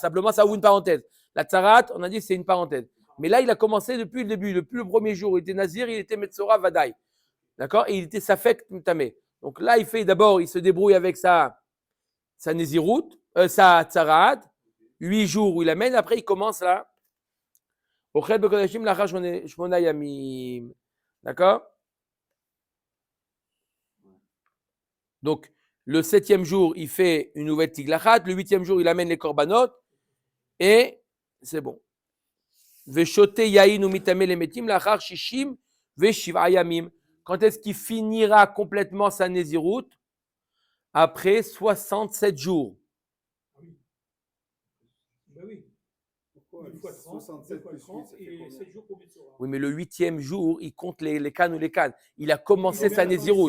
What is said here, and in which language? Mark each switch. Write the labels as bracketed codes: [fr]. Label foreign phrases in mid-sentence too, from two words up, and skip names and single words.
[fr] Simplement, ça ouvre une parenthèse. La tsarat, on a dit que c'est une parenthèse. Mais là, il a commencé depuis le début. Depuis le premier jour, il était nazir, il était [he] מצורע ודאי. [fr] D'accord? Et il était [he] ספק טמא. [fr] Donc là, il se débrouille avec sa nézirout, sa tsarat. 8 jours où il amène. Après, il commence là. [he] אוכל בקדשים לאחר שמונה ימים. [fr] D'accord? Donc, le 7e jour, il fait une nouvelle tiglachat. Le 8e jour, il amène les korbanot. Et c'est bon. [he] ושותה יין ומיטמא les מתים לאחר שישים ושבעה ימים. [fr] Quand est-ce qu'il finira complètement sa nézirout? Après 67 jours. Ben oui. Pourquoi? Une fois 30, 67 fois 30 et 7 jours pour Metzora. Oui, mais le 8e jour, il compte les cannes ou les cannes. Il a commencé sa nézirout.